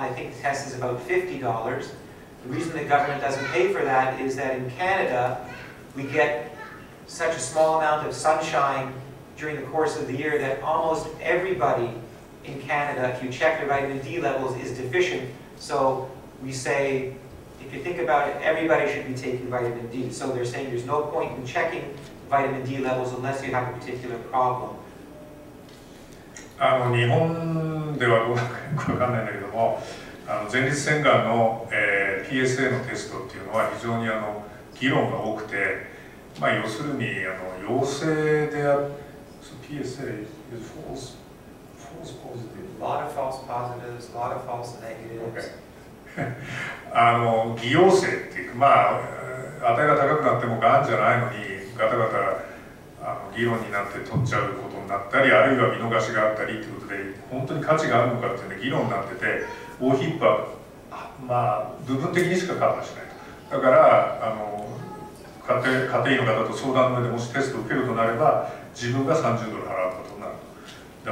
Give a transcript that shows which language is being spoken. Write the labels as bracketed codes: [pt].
[en] I think the test is about $50. The reason the government doesn't pay for that is that in Canada, we get such a small amount of sunshine during the course of the year that almost everybody in Canada, if you check their vitamin D levels, is deficient. So we say, if you think about it, everybody should be taking vitamin D. So they're saying there's no point in checking vitamin D levels unless you have a particular problem. [ja] 日本ではどうなのかよくわかんないんだけども、前立腺がんの、PSA のテストっていうのは非常に議論が多くて、要するに陽性である [en] PSA is false positive. A lot of false positives, a lot of false negatives. [ja] Okay. 偽陽性っていうか、値が高くなってもがんじゃないのにガタガタ議論になって取っちゃうことになったり、あるいは見逃しがあったりということで、本当に価値があるのかっていうので議論になってて、OHIPは部分的にしかカバーしないと。だから家庭医の方と相談の上でもしテストを受けるとなれば、自分が$30払うことになると。